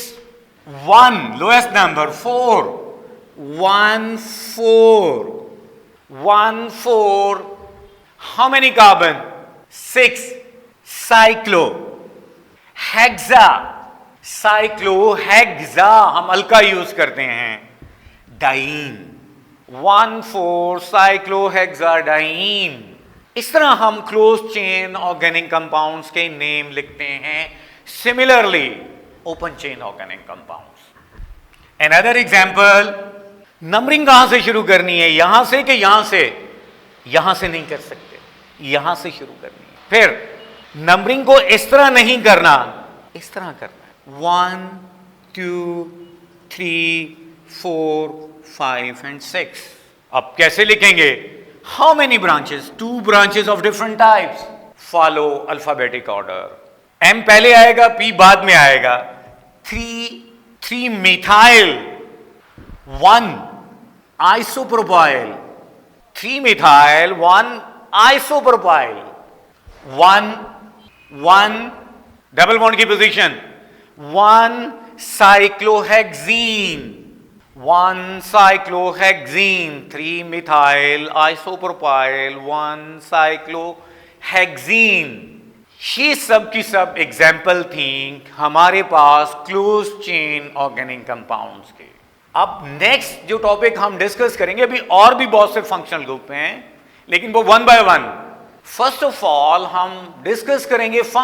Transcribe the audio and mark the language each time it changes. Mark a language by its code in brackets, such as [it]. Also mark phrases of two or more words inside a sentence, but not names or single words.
[en] 1 lowest number 4. 1, 4. How many carbon? 6. Cyclohexa [hi] हम अल्का यूज करते हैं. [en] डाइन. 1, 4 cyclohexadiene. [hi] इस तरह हम [en] close chain organic compounds [hi] के नेम लिखते हैं. [en] similarly open chain organic compounds. another example. [hi] नंबरिंग कहां से शुरू करनी है? यहां से कि यहां से? यहां से नहीं कर सकते, यहां से शुरू करनी है. फिर नंबरिंग को इस तरह नहीं करना, इस तरह करना है. [en] 1, 2, 3, 4, 5 and 6. [hi] अब कैसे लिखेंगे? [en] How many branches? 2 branches of different types. Follow alphabetic order. [hi] M पहले आएगा, P बाद में आएगा. [en] 3 methyl. 1 isopropyl. 3 methyl. 1 isopropyl. 1 double bond की पोजीशन. 1 cyclohexene. 1 cyclohexene. 3 methyl isopropyl. 1 cyclohexene. [hi] ये सब की सब एग्जाम्पल थी हमारे पास [en] close chain organic compounds [hi] के. अब नेक्स्ट जो टॉपिक हम डिस्कस करेंगे, अभी और भी बहुत से [en] functional group [hi] हैं लेकिन वो [en] 1 by 1. first of all [hi] हम डिस्कस करेंगे [en] functional groups को.